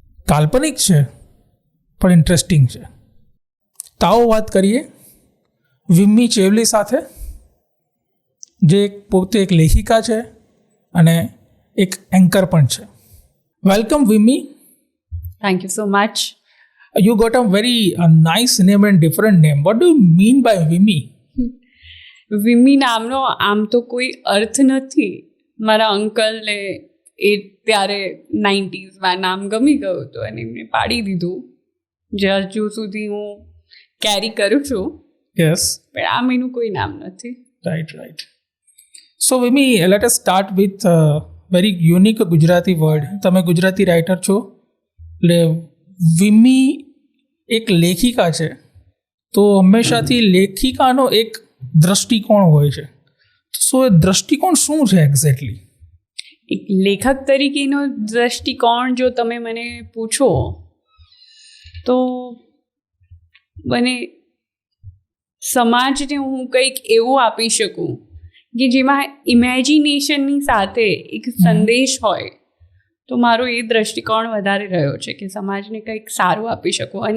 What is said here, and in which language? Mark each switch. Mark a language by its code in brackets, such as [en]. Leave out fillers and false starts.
[gu] કાલ્પનિક છે પણ ઇન્ટરેસ્ટિંગ છે. તાઓ વાત કરીએ વિમ્મી ચેવલી સાથે, જે પોતે એક લેખિકા છે અને એક એન્કર પણ છે. Welcome વિમ્મી. Thank you so much. [en] You got a very nice name and different name. What do you mean by Vimy? [gu] Vimi નામનો આમ તો કોઈ અર્થ નથી. મારા અંકલને એ ત્યારે 90s નામ ગમી ગયું હતું અને એમને પાડી દીધું, જે હજુ સુધી હું કેરી કરું છું. [en] Yes. [gu] પણ આમ એનું કોઈ નામ નથી. [en] Right. So Vimy, let us start with a very unique Gujarati word. [gu] તમે ગુજરાતી રાઇટર છો, એટલે વિમી એક લેખિકા છે, તો હંમેશાથી લેખિકાનો એક દ્રષ્ટિકોણ હોય છે. સો એ દ્રષ્ટિકોણ શું છે એક્ઝેક્ટલી? એક લેખક તરીકેનો દ્રષ્ટિકોણ જો તમે મને પૂછો તો મને સમાજને હું કંઈક એવું આપી શકું કે જેમાં ઇમેજિનેશનની સાથે એક સંદેશ હોય, તો મારો એ દ્રષ્ટિકોણ વધારે રહ્યો છે કે સમાજને કંઈક સારું આપી શકું.